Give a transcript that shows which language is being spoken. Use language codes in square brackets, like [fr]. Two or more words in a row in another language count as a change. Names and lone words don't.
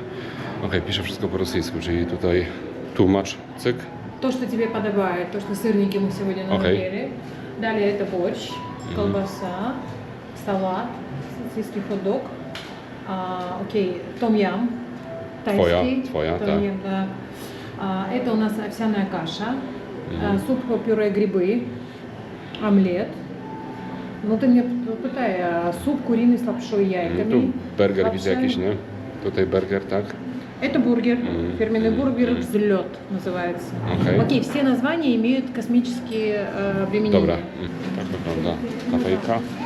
[pl] Ok, pisze wszystko po rosyjsku, czyli tutaj tłumacz, cyk. [ru] То, что тебе подобает, то, что сырники мы сегодня наварили. Далее это борщ, колбаса, салат, сосиски, хот-дог. Окей, том-ям, тайский. Твоя, том-ям, да. Это у нас овсяная каша, суп-пюре грибы, омлет. Ну ты мне pytaj, суп куриный с лапшой и яйками. [pl] Tu burger [ru] Лапша. [pl] widzę jakiś, nie? Tutaj burger, tak? [ru] Это бургер, фирменный бургер «Взлет» называется. Окей, все названия имеют космические применения. [pl] Dobra, tak wygląda kafejka.